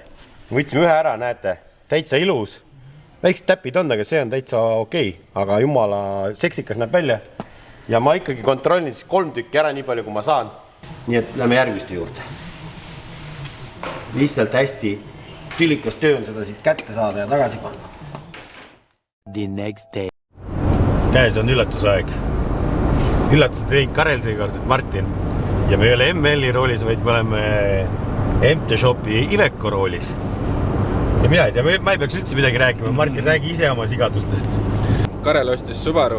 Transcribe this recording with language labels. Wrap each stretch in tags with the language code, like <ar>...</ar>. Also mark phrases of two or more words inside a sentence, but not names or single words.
<et>Võtsime ühe ära, näete, täitsa ilus. Väiksed täpid on, aga see on täitsa okei. Aga jumala seksikas näeb välja. Ja ma ikkagi kontrollin siis 3 tükki ära nii palju, kui ma saan. Nii et lähme järgmiste juurde. Lihtsalt hästi tülikas töö on seda siit kätte saada ja tagasi panna.</et> <en>The next day.</en> <et>Käes on üllatusaeg. Üllatused teinud Karel seekord, et Martin. Ja me ei ole ML-i roolis, vaid me oleme MT Shopi Iveco roolis. Ja mina ei tea, ma ei peaks üldse midagi rääkima. Martin, räägi ise oma sigadustest. Karel ostis Subaru.</et>